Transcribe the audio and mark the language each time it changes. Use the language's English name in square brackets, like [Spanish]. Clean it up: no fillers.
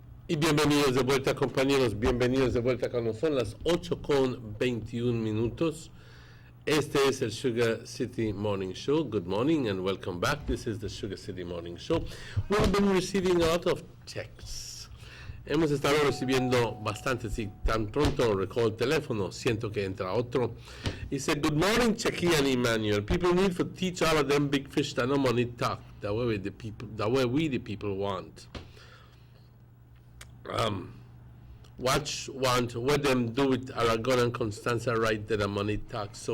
[Spanish] Y bienvenidos de vuelta, compañeros, bienvenidos de vuelta cuando son las 8:21. Este es el Sugar City Morning Show. [English] Good morning and welcome back. This is the Sugar City Morning Show. We've been receiving a lot of texts. [Spanish] Hemos estado recibiendo bastantes y tan pronto recojo el teléfono, siento que entra otro. [English] He said, good morning, Checky and Emmanuel. People need to teach all of them big fish that no money talk. That way we the people want. What them do with Aragon and Constanza right there, the money tax.